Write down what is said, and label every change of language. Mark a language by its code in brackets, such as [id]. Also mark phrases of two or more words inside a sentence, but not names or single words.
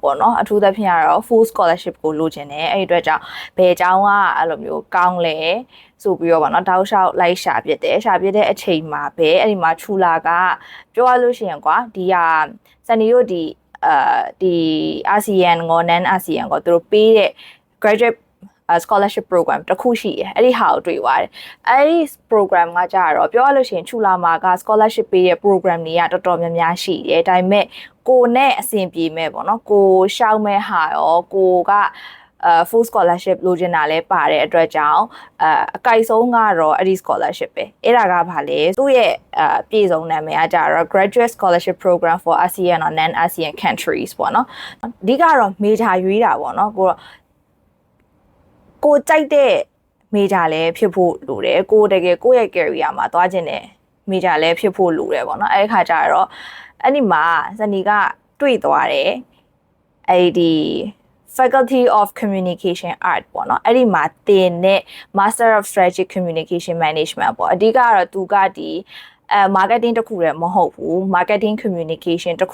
[my] ပေါ့နော်အထူးသဖြင့်ကတော့ [en] full scholarship [my] ကိုလိုချင်တယ်အဲ့ဒီအတွက်ကြောင့်ဘယ်အကြောင်းကအဲ့လိုမျိုးကောင်းလဲဆိုပြီးတော့ပေါ့နော်တောက်လျှောက်လိုက်ရှာပြတဲ့အချိန်မှာပဲအဲ့ဒီမှာချူ လာကပြောရလို့ရှိရင်ကွာဒီဟာSunnyတို့ဒီASEAN ကို [en] non ASEAN [my] ကိုသူတို့ပေးတဲ့ [en] graduate scholarship program [my] တခုရှိတယ်အဲ့ဒီဟာကိုတွေ့ သွားတယ်အဲ့ဒီ program ကကြတော့ပြောရလို့ရှိရင်ချူလာမှာက scholarship ပေးတဲ့ program တွေကတော်တော်များများရှိတယ်ဒါပေမဲ့ကိုနဲ့အဆင်ပြေမဲ့ပေါ့နော်ကိုရှောက်မဲ့ဟာရောကိုက [en] full scholarship [my] လိုချင်တာလဲပါတဲ့အတွက်ကြောင့်အကိုက်ဆုံးကတော့အဲ့ဒီ scholarship ပဲအဲ့ဒါကဘာလဲသူ့ရဲ့ပြည်စုံနာမည်ကကြတော့ [en] graduate scholarship program for ASEAN or non ASEAN countries [my] ပေါ့နော်အဓိကတော့ major ရွေးတာပေါ့နော် ကိုကြိုက်တဲ့ major လည်းဖြစ်ဖို့လိုတယ်ကိုတကယ်ကိုယ့်ရဲ့ career မှာသွားခြင်းနဲ့ major လည်းဖြစ်ဖို့လိုတယ်ပေါ့နော်အဲ့ဒီခါကျတော့အဲ့ဒီမှာSunnyကတွေ့သွားတယ်အဲ့ဒီ Faculty of Communication Art ပေါ့နော်အဲ့ဒီမှာသင်တဲ့ Master of Strategic Communication Management ပေါ့အဓိကကတော့သူကဒီmarketing တခုလည်းမဟုတ်ဘူး [en] marketing communication [my] တ